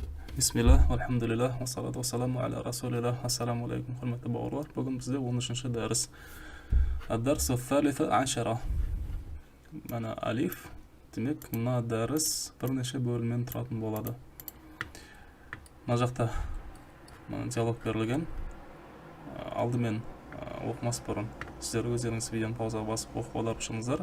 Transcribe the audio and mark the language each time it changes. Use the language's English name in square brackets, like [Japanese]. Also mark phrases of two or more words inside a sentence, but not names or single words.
[Arabic] بسم الله، الحمد لله، والصلاة والسلام على رسول الله، السلام عليكم, [Kazakh] hurmatli bауырлар. Бүгін бізде 13-ші дәріс. [Arabic] الدرس الثالث عشر. Мәна алиф. [Kazakh] Демек, мына дәріс бірнеше бөлімнен тұратын болады. Мына жақта диалог берілген. Алдымен оқымас бұрын сіздер өздеріңіз видеоны паузаға басып оқып алар ұшыңыздар.